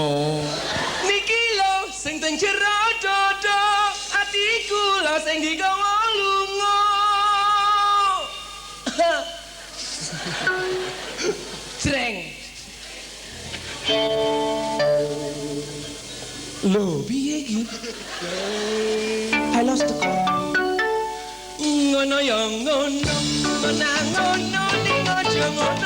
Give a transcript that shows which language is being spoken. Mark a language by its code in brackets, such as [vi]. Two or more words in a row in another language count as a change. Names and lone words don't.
[jv] Niki lho sing teng jero dodo, atiku lho sing digawa lunga. Jreng. Lho, piye iki? [en] I lost the call. [jv] Ngono ya ngono, ngono ning aja ngono.